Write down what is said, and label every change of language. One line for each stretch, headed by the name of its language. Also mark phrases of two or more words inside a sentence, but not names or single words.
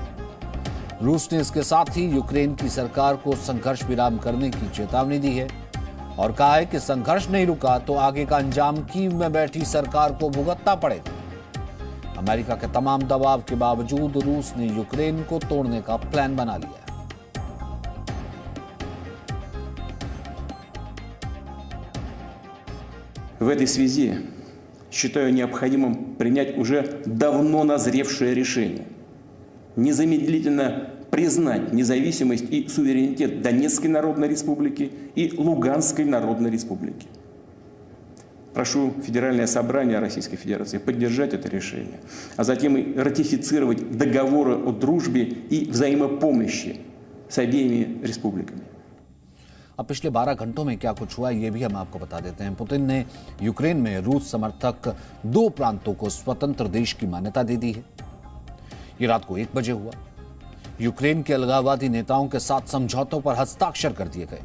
Hindi: रूस ने इसके साथ ही यूक्रेन की सरकार को संघर्ष विराम करने की चेतावनी दी है और कहा है कि संघर्ष नहीं रुका तो आगे का अंजाम कीव में बैठी सरकार को भुगतना पड़ेगा। अमेरिका के तमाम दबाव के बावजूद रूस ने यूक्रेन को तोड़ने का प्लान बना लिया है।
Russian: В этой связи считаю необходимым принять уже давно назревшее решение незамедлительно признать независимость и суверенитет Донецкой Народной Республики и Луганской Народной Республики. Прошу Федеральное собрание Российской Федерации поддержать это решение, а затем и ратифицировать договоры о дружбе и взаимопомощи с обеими республиками.
Hindi: अब पिछले 12 घंटों में क्या कुछ हुआ ये भी हम आपको बता देते हैं। पुतिन ने यूक्रेन में रूस समर्थक 2 प्रांतों को स्वतंत्र देश की मान्यता दे दी है। ये रात को 1 बजे हुआ। यूक्रेन के अलगाववादी नेताओं के साथ समझौतों पर हस्ताक्षर कर दिए गए।